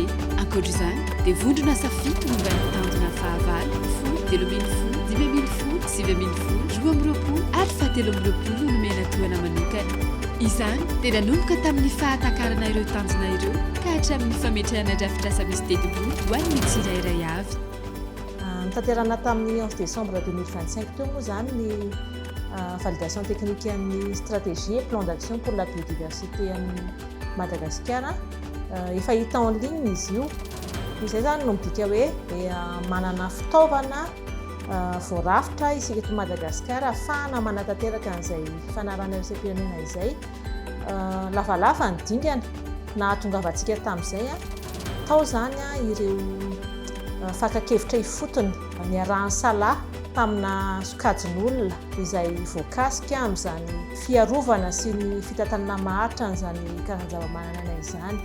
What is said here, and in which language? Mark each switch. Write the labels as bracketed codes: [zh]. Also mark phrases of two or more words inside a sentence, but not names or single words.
[mg] Ankoatr'izany dia vondrona safito momba ny tandrona fahavalo, folo, 3,000 folo, 5,000 folo, 7,000 folo, 12,000 ary 17,000 nomena tohana manokana. Izany dia nanomboka tamin'ny fahatakarana ireo tanjona ireo ka hatramin'ny fametrahana drafitrasa misy teti-bolo ho an'ny tsirairay avy. Tanterana tamin'ny [fr] 11 décembre 2025 [mg] teo moa izany ny [fr] validation technique amin'ny stratégie et plan d'action pour la biodiversité [mg] amin'ny Madagasikara. Efa hita [fr] en ligne [mg] izy io. Izay zany no midika hoe manana fitaovana voarafitra isika eto Madagasikara ahafahana manatanteraka an'izay fanarana iraisam-pirenena izay. Lavalava ny dingana na hahatongavantsika tamin'izay tao zany ireo fakakevitra ifotony ny arahan'ny salahy tamina sokajin'olona izay voakasika amin'izany fiarovana sy ny fitantanana maharitra n'izany karazan-javamananaina izany.